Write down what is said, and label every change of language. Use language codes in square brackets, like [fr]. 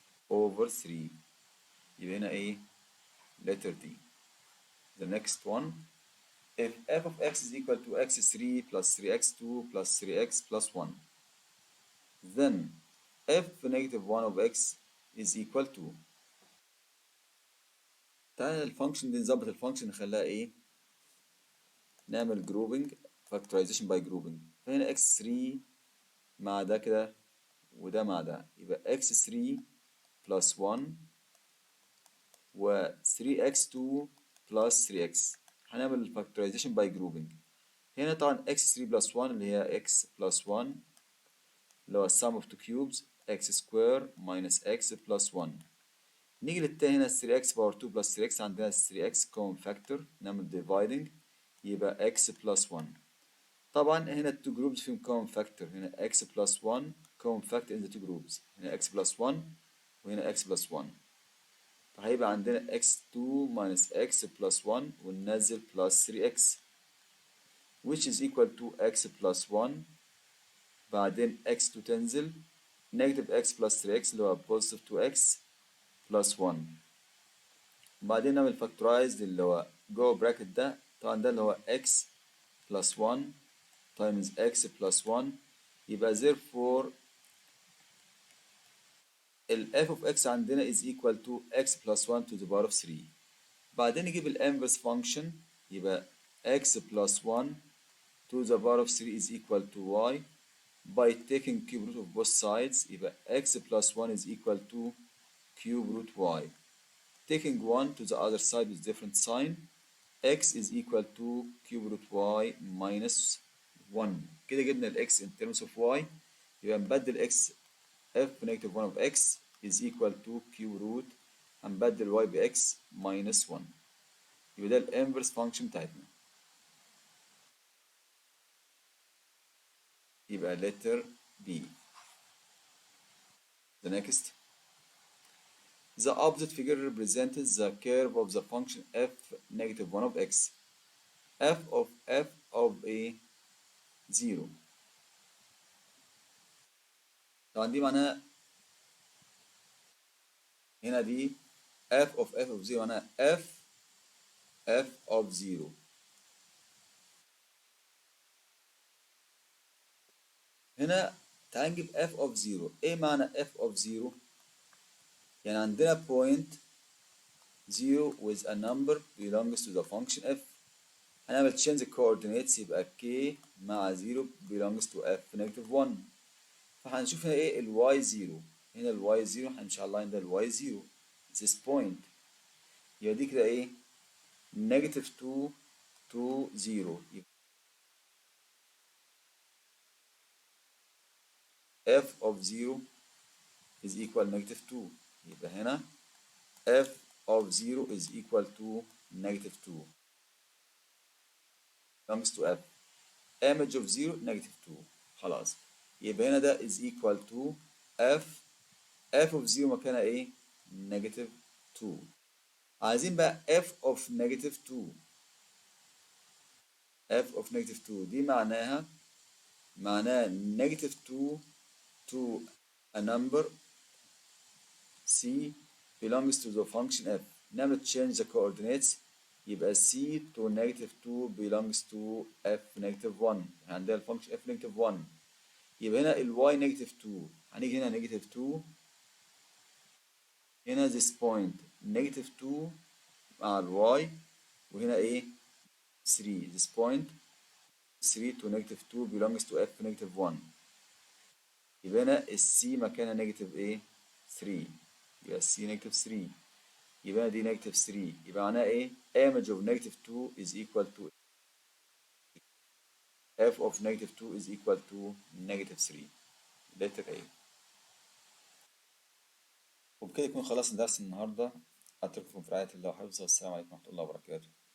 [en] over 3 [ar] يبقى هنا ايه [en] letter D the next one if f of x is equal to x3 plus 3x2 plus 3x plus 1 then f negative 1 of x is equal to [ar] تعالى الفانكشن دي نظبط الفانكشن نخليها ايه، نعمل جروبنج فاكتورايزيشن باي جروبنج. فهنا x3 مع ده كده وده مع ده، يبقى [en] x3 plus 1 [ar] و 3x2 plus 3x. هنعمل فاكتورايزيشن باي جروبنج. هنا طبعا [en] x3 plus 1 اللي هي x plus 1 اللي هو sum of two cubes x square minus x plus 1. [ar] نيجي للتاني هنا [en] 3x power 2 plus 3x، عندنا 3x common factor نعمل dividing يبقى x plus 1. [ar] طبعا هنا التو جروبز فيهم [en] common factor، هنا x plus 1 common factor in the two groups، هنا x plus 1 وهنا x plus 1. فهيبقى عندنا x2 minus x plus 1 وننزل plus 3x which is equal to x plus 1. بعدين x2 تنزل negative x plus 3x اللي هو positive 2x plus 1. [ar] بعدين نعمل factorize اللي هو جوه براكت ده، طبعا ده اللي هو [en] x plus 1 times x plus 1. يبقى therefore ال f of x عندنا is equal to x plus 1 to the power of 3. [ar] بعدين نجيب ال [en] inverse function يبقى x plus 1 to the power of 3 is equal to y by taking cube root of both sides. يبقى x plus 1 is equal to cube root y. Taking 1 to the other side with different sign, x is equal to cube root y minus 1. [ar] كده جبنا ال [en] x in terms of y. يبقى نبدل x f negative 1 of x is equal to cube root، هنبدل y ب x minus 1. [ar] يبقى ده ال inverse function بتاعتنا. يبقى letter B. [en] The next. The opposite figure represents the curve of the function f negative 1 of x. f of a 0. [ar] طبعا دي معناها هنا دي [en] f of 0 [ar] معناها f of 0. هنا تعال نجيب f of 0. ايه معنى f of 0؟ [en] يعني عندنا point 0 with a number belongs to the function f. هنعمل change the coordinates يبقى k مع 0 belongs to f negative 1. [ar] فهنشوف هنا ايه ال y 0. هنا ال y 0 هنمشي على اللاين ده ال y 0 [en] this point. [ar] يبقى دي كده ايه negative 2 to 0. [en] f of 0 is equal negative 2. يبقى هنا f of 0 is equal to negative 2 belongs to f. image of 0 negative 2. [ar] خلاص يبقى هنا ده [en] is equal to f of 0 [ar] مكانها ايه negative 2. عايزين بقى [en] f of negative 2. f of negative 2 دي معناها negative 2 to a number c belongs to the function f. نعمل change the coordinates يبقى c to negative 2 belongs to f negative 1. [ar] عندنا الفانكشن f negative 1. [en] يبقى هنا ال y negative 2. هنيجي هنا negative 2. [ar] هنا [en] this point negative 2 مع ال y. وهنا ايه 3. this point 3 to negative 2 belongs to f negative 1. [ar] يبقى هنا ال c مكانها negative ايه 3. [en] يبقى c negative 3. يبقى دي negative 3. يبقى معناها ايه image of negative 2 is equal to f of negative 2 is equal to negative 3. letter A. [ar] وبكده يكون خلصنا درس النهارده. أترككم في رعاية الله وحفظه، والسلام عليكم ورحمة الله وبركاته.